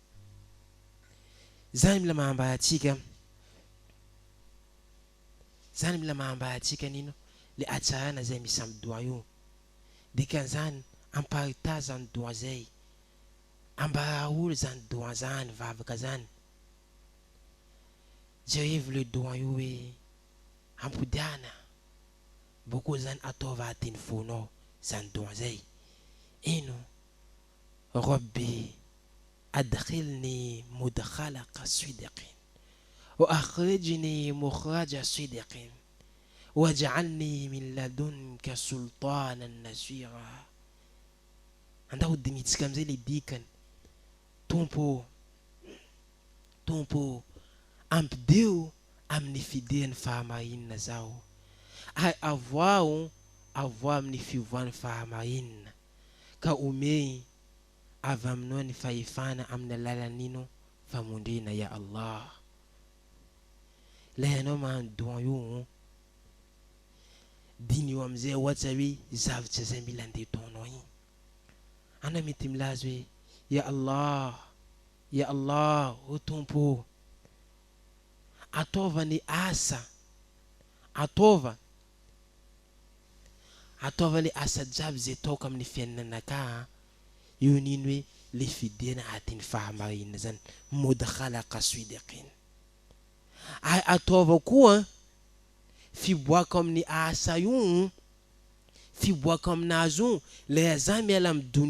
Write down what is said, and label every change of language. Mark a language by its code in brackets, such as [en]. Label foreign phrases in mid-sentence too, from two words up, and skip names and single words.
[mg] zany mila mahambahatsika nino le atsarana zay misy amin'ny doa io dikan'izany amparitaza ny doa zay ambara olo zany doa zany vavaka zany jerevo le doa io hoe ampodiana boko zany ataova atiny fonao zany doa zay ino [ar] رب أدخلني مدخلك صدق وأخرجني مخرج صدق واجعلني من لدنك سلطانا نصيرا [mg] andao dinitsika amzay le dikany tompo ampideo amin'ny fidiany fahamarinana zao ay avoa amin'ny fivoany fahamarinana ka omey avy aminao ny fahefana amin'ny alalan'ino famondrena [ar] يا الله [mg] la anao mandoa io diny io amizay ohatsa hoe zavatra zay mila andetonao igny anao mety milaza hoe ya Allah o tompo ataova ny asa ataova le asa jiaby zay taoko amin'ny fiainanaka io nino hoe le fidiana atiny fahamarinana zany [ar] مدخلك صدق [mg] ay ataova koa fiboaka amin'ny asa io fiboaka aminazy io le za miala amin'ny